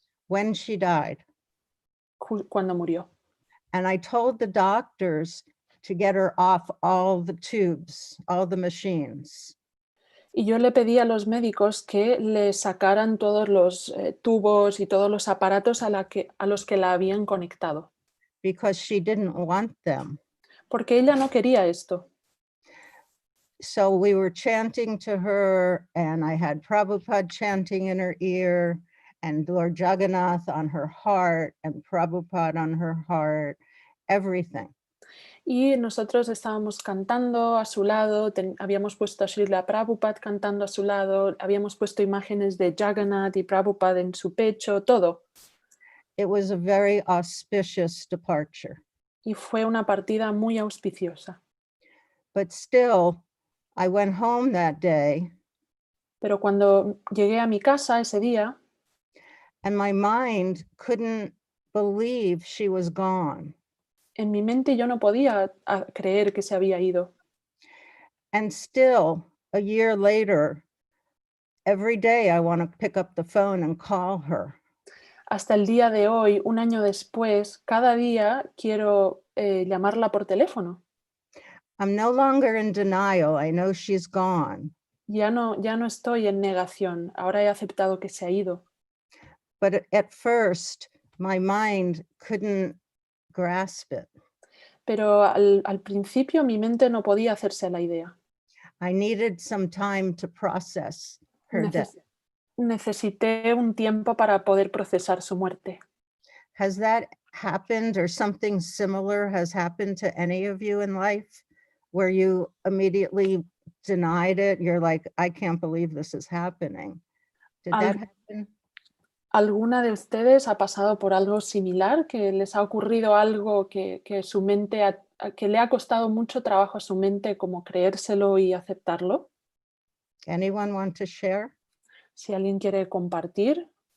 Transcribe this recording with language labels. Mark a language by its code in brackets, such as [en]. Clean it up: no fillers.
[en] when she died. [es] cuando murió. [en] And I told the doctors to get her off all the tubes, all the machines. [es] Y yo le pedí a los médicos que le sacaran todos los tubos y todos los aparatos a los que la habían conectado. [en] Because she didn't want them. [es] Porque ella no quería esto. [en] So we were chanting to her, and I had Prabhupada chanting in her ear, and Lord Jagannath on her heart, and Prabhupada on her heart, everything. [es] Y nosotros estábamos cantando a su lado, habíamos puesto a Srila Prabhupada cantando a su lado, habíamos puesto imágenes de Jagannath y Prabhupada en su pecho, todo. [en] It was a very auspicious departure. [es] Y fue una partida muy auspiciosa. [en] But still, I went home that day. [es] Pero cuando llegué a mi casa ese día, [en] and my mind couldn't believe she was gone. [es] En mi mente yo no podía creer que se había ido. [en] And still, a year later, every day I want to pick up the phone and call her. [es] Hasta el día de hoy, un año después, cada día quiero llamarla por teléfono. [en] I'm no longer in denial. I know she's gone. [es] Ya no estoy en negación. Ahora he aceptado que se ha ido. [en] But at first, my mind couldn't grasp it. [es] Pero al principio mi mente no podía hacerse a la idea. [en] I needed some time to process her death. [es] Necesité un tiempo para poder procesar su muerte. [en] Has that happened, or something similar has happened to any of you in life, where you immediately denied it? You're like, I can't believe this is happening. Did that happen? [es] ¿Alguna de ustedes ha pasado por algo similar? ¿Que les ha ocurrido algo que su mente, que le ha costado mucho trabajo a su mente como creérselo y aceptarlo? [en] Anyone want to share? [es] Si alguien quiere compartir.